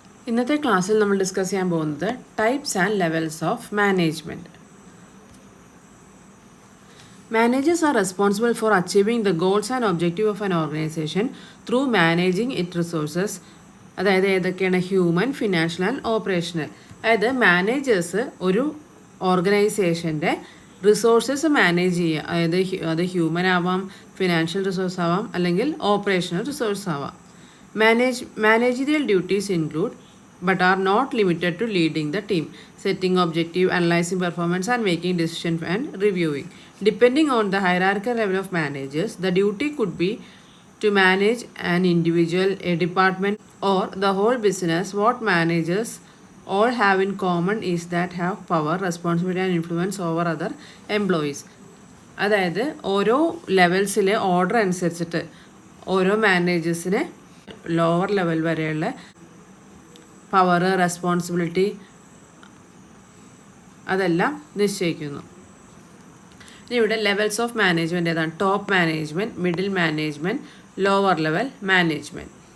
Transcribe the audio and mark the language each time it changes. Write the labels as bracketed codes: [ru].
[ml] ഇന്നത്തെ ക്ലാസ്സിൽ നമ്മൾ ഡിസ്കസ് ചെയ്യാൻ പോകുന്നത് [en] Types and levels of management. Managers are responsible for achieving the goals and objectives of an organization through managing its resources. [ml] അതായത് ഏതൊക്കെയാണ്? [en] Human, financial and operational. [ml] അതായത് managers ഒരു ഓർഗനൈസേഷൻ്റെ റിസോഴ്സസ് മാനേജ് ചെയ്യുക. അതായത് അത് ഹ്യൂമൻ ആവാം, ഫിനാൻഷ്യൽ റിസോഴ്സ് ആവാം, അല്ലെങ്കിൽ ഓപ്പറേഷണൽ റിസോഴ്സ് ആവാം. [en] Managerial duties include but are not limited to leading the team, setting objective, analyzing performance and making decisions and reviewing. Depending on the hierarchical level of managers, the duty could be to manage an individual, a department or the whole business. What managers all have in common is that have power, responsibility and influence over other employees. [ml] അതായത് ഓരോ ലെവൽസിലെ order അനുസരിച്ചിട്ട് ഓരോ മാനേജേഴ്സിനെ lower level വരെയുള്ള power, responsibility അതെല്ലാം നിശ്ചയിക്കുന്നു. ഇനി ഇവിടെ levels of management ഏതാണ്? Top management, middle management, lower level management.